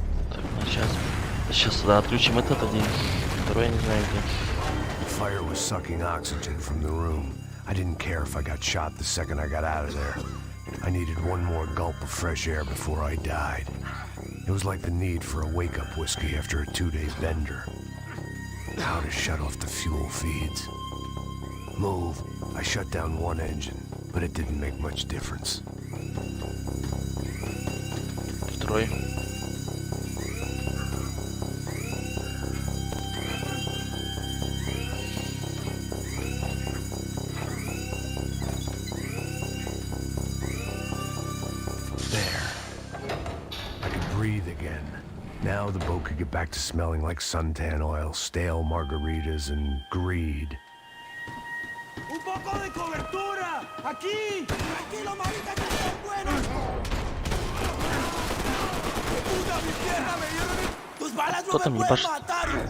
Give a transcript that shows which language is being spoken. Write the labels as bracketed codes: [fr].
[ru] Так, ну сейчас сюда отключим этот один. Второй я не знаю где. [en] Fire was sucking oxygen from the room. I didn't care if I got shot the second I got out of there. I needed one more gulp of fresh air before I died. It was like the need for a wake-up whiskey after a 2-day bender. How to shut off the fuel feeds. Move. I shut down one engine, but it didn't make much difference. [ru] Второй. [en] Breathe again. Now the boat could get back to smelling like suntan oil, stale margaritas, and greed. [es] ¡Un poco de cobertura! ¡Aquí! ¡Tranquilo, marita, que son buenos! ¡Puta, mi pierna me dieron! ¡Tus balas no me pueden matar!